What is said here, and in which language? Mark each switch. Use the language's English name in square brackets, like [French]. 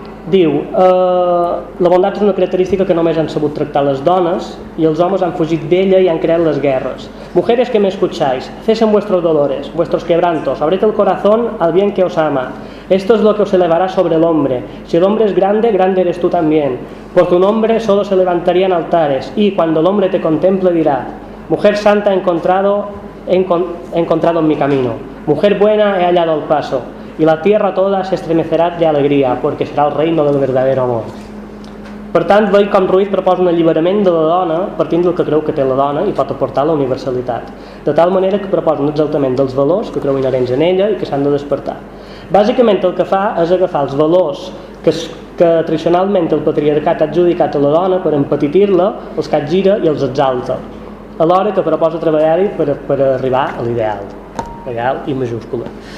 [Catalan] Diu, la bondat és una característica que només han sabut tractar les dones i els homes han fugit d'ella i han creat les guerres. [Spanish] Mujeres que me escucháis, cesen vuestros dolores, vuestros quebrantos, abred el corazón al bien que os ama. Esto es lo que os elevará sobre el hombre. Si el hombre es grande, grande eres tú también. Por tu nombre solo se levantarían altares y cuando el hombre te contemple dirá: mujer santa he encontrado en mi camino. Mujer buena he hallado el paso. Y la tierra toda se estremecerá de alegría, porque serà el reino del verdadero amor. [Catalan] Per tant, veig com Ruiz proposa un alliberament de la dona partint del que creu que té la dona i pot aportar la universalitat, de tal manera que proposa un exaltament dels valors que creu inherents en ella i que s'han de despertar. Bàsicament el que fa és agafar els valors que tradicionalment el patriarcat ha adjudicat a la dona per empetitir-la, els capgira i els exalta, alhora que proposa treballar-hi per arribar a l'ideal, ideal i majúscula.